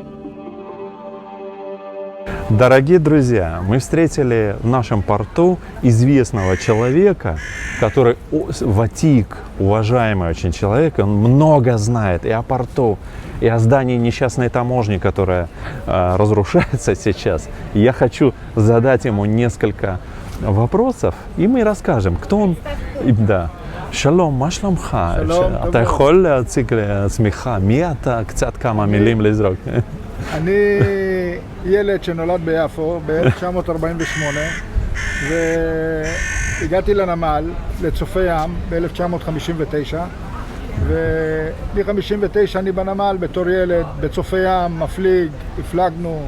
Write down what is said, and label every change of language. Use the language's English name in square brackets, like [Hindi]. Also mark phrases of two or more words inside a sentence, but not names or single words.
[Russian] Дорогие друзья, мы встретили в нашем порту известного человека, который ватик, уважаемый очень человек, он много знает и о порту, и о здании несчастной таможни, которая разрушается сейчас. Я хочу задать ему несколько вопросов, и мы расскажем, кто он. Да. [Hebrew] שלום, מה שלומך? שלום, אתה יכול להציג לעצמך, מי אתה? קצת כמה מילים לזרוק. אני ילד שנולד ביפו ב-1948 והגעתי לנמל, לצופי ים, ב-1959 ומ-59 אני בנמל בתור ילד, בצופי ים, מפליג, הפלגנו.